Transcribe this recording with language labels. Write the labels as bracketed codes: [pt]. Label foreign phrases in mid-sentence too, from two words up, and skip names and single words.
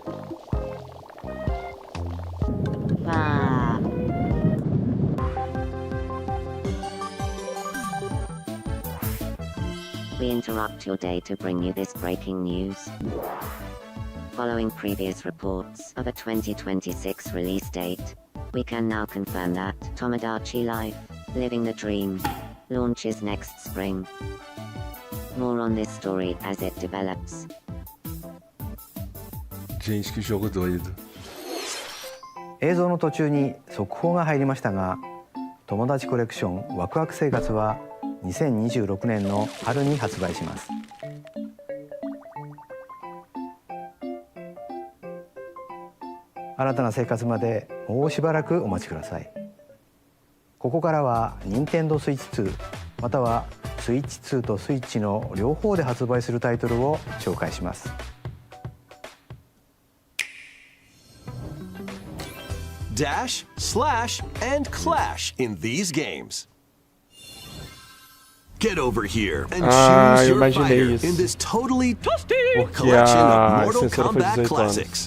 [en] We interrupt your day to bring you this breaking news. Following previous reports of a 2026 release date, we can now confirm that Tomodachi Life, Living the Dream, launches next spring. More on this story as it develops. [pt] Gente, que jogo doido. [ja] 映像の途中に速報が入りましたが、友達コレクションワクワク生活は2026年の春に発売します。新たな生活までもうしばらくお待ちください。ここからは任天堂スイッチ2またはスイッチ2とスイッチの両方で発売するタイトルを紹介します。 [en] Dash, slash, and clash in these games. Get over here and choose your fighter in this totally collection of Mortal Kombat classics.